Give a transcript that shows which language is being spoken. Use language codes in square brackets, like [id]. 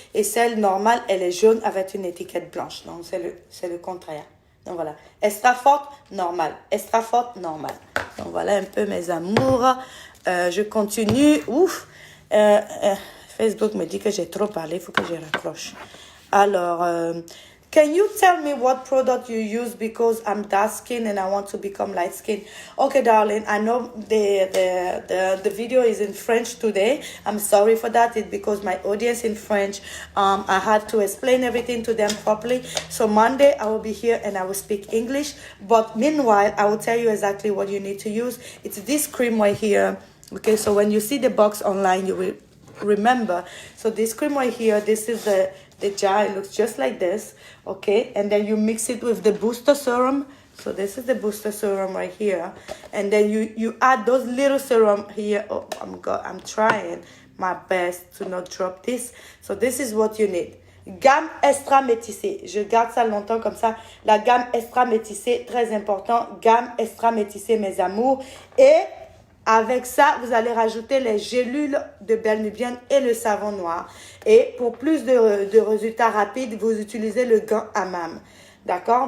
[fr] Et celle normale, elle est jaune avec une étiquette blanche. Donc, c'est le contraire. Donc, voilà. Extra forte, normale. Extra forte, normale. Donc, voilà un peu mes amours. Je continue. Ouf. Facebook me dit que j'ai trop parlé. Il faut que je raccroche. [en] Alors, can you tell me what product you use because I'm dark skin and I want to become light skin? Okay, darling, I know the video is in French today. I'm sorry for that. It's because my audience in French, I had to explain everything to them properly. So Monday I will be here and I will speak English. But meanwhile, I will tell you exactly what you need to use. It's this cream right here. Okay, so when you see the box online, you will remember. So this cream right here, this is the jar. It looks just like this. Okay, and then you mix it with the booster serum. So this is the booster serum right here, and then you add those little serum here. Oh, I'm trying my best to not drop this. So this is what you need. Gamme extra métissée. [fr] Je garde ça longtemps comme ça. La gamme extra métissée, très important. Gamme extra métissée, mes amours. Et avec ça, vous allez rajouter les gélules de Bermudian et le savon noir. Et pour plus de résultats rapides, vous utilisez le gant hammam. D'accord?